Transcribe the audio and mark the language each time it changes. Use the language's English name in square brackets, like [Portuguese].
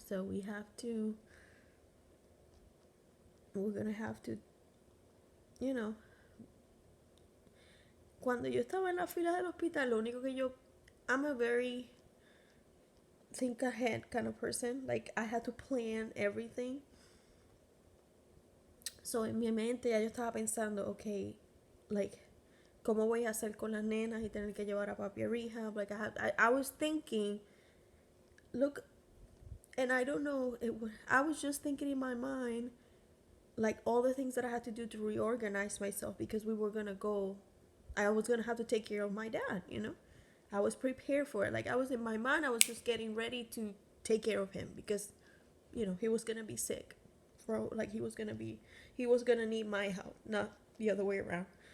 [English] So we're gonna have to, you know. [Spanish] Cuando yo estaba en la fila del hospital, lo único que yo, [English] I'm a very think ahead kind of person. Like I had to plan everything. [Spanish] So en mi mente ya yo estaba pensando, okay, like cómo voy a hacer con las nenas y tener que llevar a papi a rehab. [English] Like I was thinking, look, and I don't know, I was just thinking in my mind, like all the things that I had to do to reorganize myself because we were gonna go. I was gonna have to take care of my dad, you know. I was prepared for it. Like I was in my mind, I was just getting ready to take care of him because, you know, he was gonna be sick, for like he was gonna need my help, not the other way around.